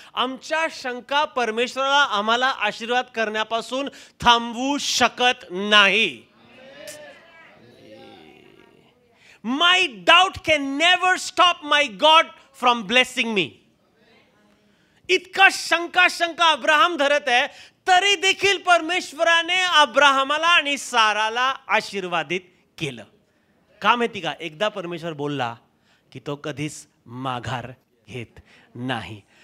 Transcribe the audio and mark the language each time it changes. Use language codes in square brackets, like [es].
[mr] आमच्या शंका परमेश्वराला आम्हाला आशीर्वाद करण्यापासून थांबवू शकत नाही. [en] My doubt can never stop my God from blessing me. [mr] इतका शंका अब्राहम धरत आहे, तरी देखील परमेश्वराने अब्राहमाला आणि साराला आशीर्वादित केलं. का माहिती का? एकदा परमेश्वर बोलला की तो कधीच माघार घेत नाही.